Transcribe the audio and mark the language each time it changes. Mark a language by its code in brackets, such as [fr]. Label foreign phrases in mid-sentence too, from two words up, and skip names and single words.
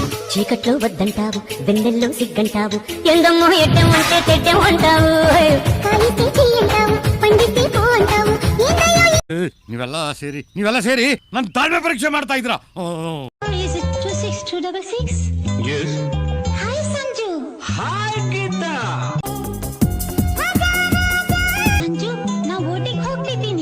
[te] చీకట్లో వద్దంటావు వెన్నెల్లో సిగ్గంటావు ఎందమ్మో ఎట్టం అంటే తెట్టం అంటావు [kn] ನೀವೆಲ್ಲ ಸೇರಿ ನನ್ನ ತಾಳ್ಮೆ ಪರೀಕ್ಷೆ ಮಾಡ್ತಾ ಇದ್ರ. ನಾ ಓಟಿಗೆ ಹೋಗ್ತಿದ್ದೀನಿ.